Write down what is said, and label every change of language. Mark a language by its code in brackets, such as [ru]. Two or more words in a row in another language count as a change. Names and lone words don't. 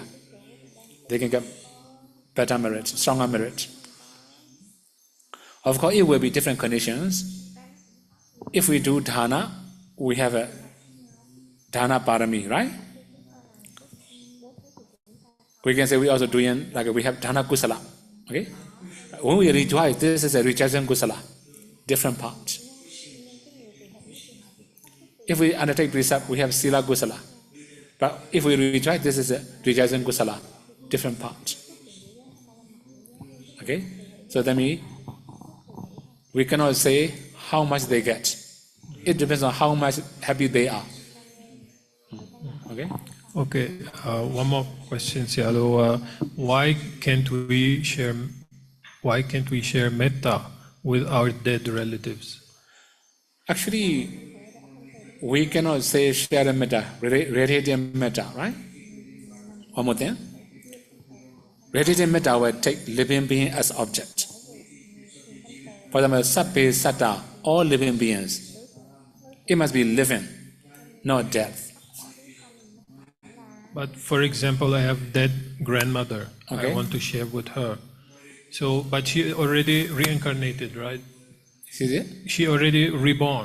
[en] They can get better merit, stronger merit. Of course, it will be different conditions. If we do dana, we have a [pi] dana parami, [en] right? We can say we also doing, like we have [pi] dana kusala, [en] okay? When we rejoice, this is a rejoicing kusala, different part. If we undertake precept, we have [pi] sila kusala. [en] But if we rejoice, this is a rejoicing kusala, different part. Okay? So that means we cannot say how much they get. It depends on how much happy they are. Okay? Okay, one more question, Sayadaw. Why can't we share metta with our dead relatives? Actually, we cannot say share metta, radiating metta, right? One more thing. Radiating metta will take living being as object. For example, [pi] sabbe satta, [en] all living beings, it must be living. not death. But for example, I have dead grandmother. Okay. I want to share with her. So, but she already reincarnated, right? See it? She already reborn.